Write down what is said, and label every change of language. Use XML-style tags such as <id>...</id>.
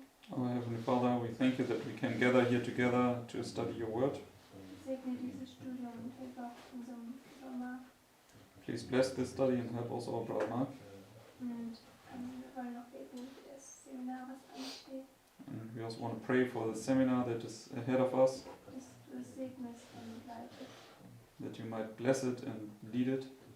<en>Heavenly Father, we thank you that we can gather here together to study your word.</en> <de>Segne dieses Studium und hilf auch unserem Bruder Mark.</de> <en>Please bless this study and help also our brother Mark.</en> <de>Und wir wollen noch beten für das Seminar, was ansteht.</de> <en>And we also want to pray for the seminar that is ahead of us,</en> <de>Dass du es segnest und leitest.</de> <en>that you might bless it and lead it.</en>